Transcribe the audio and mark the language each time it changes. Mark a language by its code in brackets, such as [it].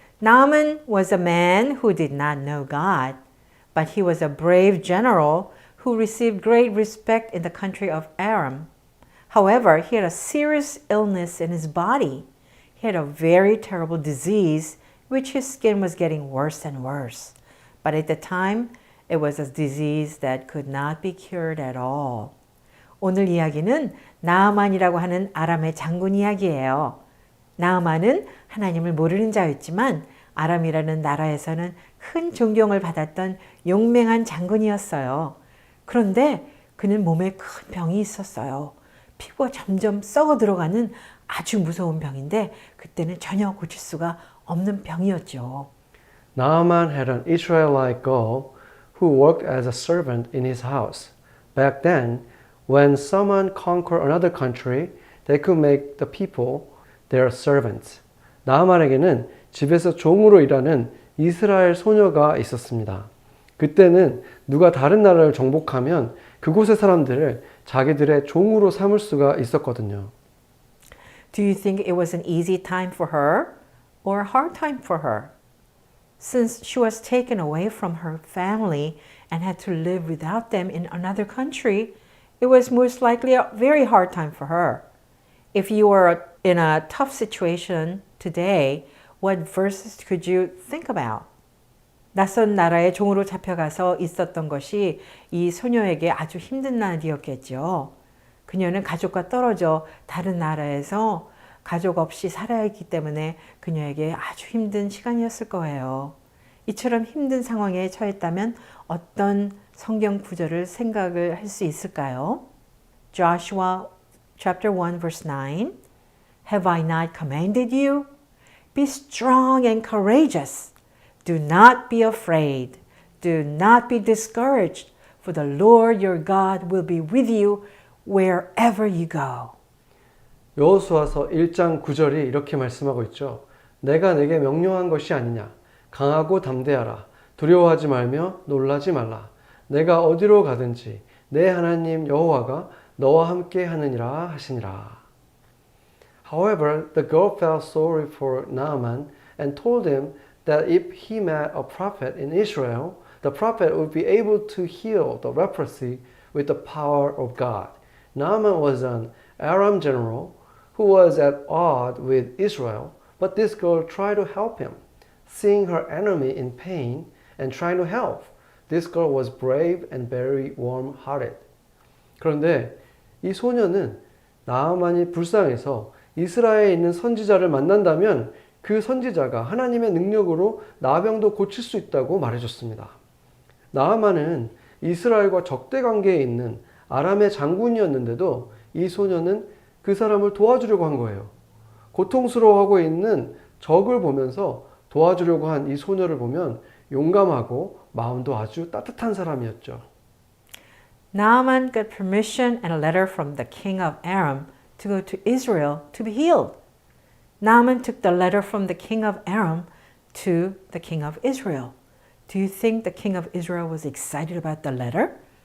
[en] Naaman was a man who did not know God, but he was a brave general who received great respect in the country of Aram. However, he had a serious illness in his body. He had a very terrible disease, which his skin was getting worse and worse. But at the time, it was a disease that could not be cured at all. [ko] 오늘 이야기는 나아만이라고 하는 아람의 장군 이야기예요. 나아만은 하나님을 모르는 자였지만 아람이라는 나라에서는 큰 존경을 받았던 용맹한 장군이었어요. 그런데 그는 몸에 큰 병이 있었어요. 피부가 점점 썩어 들어가는 아주 무서운 병인데 그때는 전혀 고칠 수가 없는 병이었죠. [en] Naaman had an Israelite girl who worked as a servant in his house. Back then, when someone conquered another country, they could make the people their servants. [ko] 나아만에게는 집에서 종으로 일하는 이스라엘 소녀가 있었습니다. 그때는 누가 다른 나라를 정복하면 그곳의 사람들을 자기들의 종으로 삼을 수가 있었거든요. [en] Do you think it was an easy time for her or a hard time for her? Since she was taken away from her family and had to live without them in another country, it was most likely a very hard time for her. If you were in a tough situation today, what verses could you think about? [ko] 낯선 나라의 종으로 잡혀가서 있었던 것이 이 소녀에게 아주 힘든 날이었겠죠. 그녀는 가족과 떨어져 다른 나라에서 가족 없이 살아야 했기 때문에 그녀에게 아주 힘든 시간이었을 거예요. 이처럼 힘든 상황에 처했다면 어떤 성경 구절을 생각을 할 수 있을까요? [en] Joshua chapter 1 verse 9 Have I not commanded you? Be strong and courageous. Do not be afraid. Do not be discouraged, for the Lord your God will be with you wherever you go. [ko] 여호수아서 1장 9절이 이렇게 말씀하고 있죠. 내가 내게 명령한 것이 아니냐. 강하고 담대하라. 두려워하지 말며 놀라지 말라. 내가 어디로 가든지 내 하나님 여호와가 너와 함께 하느니라 하시니라. [en] However, the girl felt sorry for Naaman and told him that if he met a prophet in Israel, the prophet would be able to heal the leprosy with the power of God. Naaman was an Aram general who was at odds with Israel, but this girl tried to help him. Seeing her enemy in pain and trying to help, this girl was brave and very warm-hearted. [ko] 그런데 이 소녀는 나아만이 불쌍해서 이스라엘에 있는 선지자를 만난다면 그 선지자가 하나님의 능력으로 나병도 고칠 수 있다고 말해줬습니다. 나아만은 이스라엘과 적대 관계에 있는 아람의 장군이었는데도 이 소녀는 그 사람을 도와주려고 한 거예요. 고통스러워하고 있는 적을 보면서 도와주려고 한 이 소녀를 보면 용감하고 마음도 아주 따뜻한 사람이었죠. [en] Naaman got permission and a letter from the king of Aram to go to Israel to be healed. Naaman took the letter from the king of Aram to the king of Israel. Do you think the king of Israel was excited about the letter?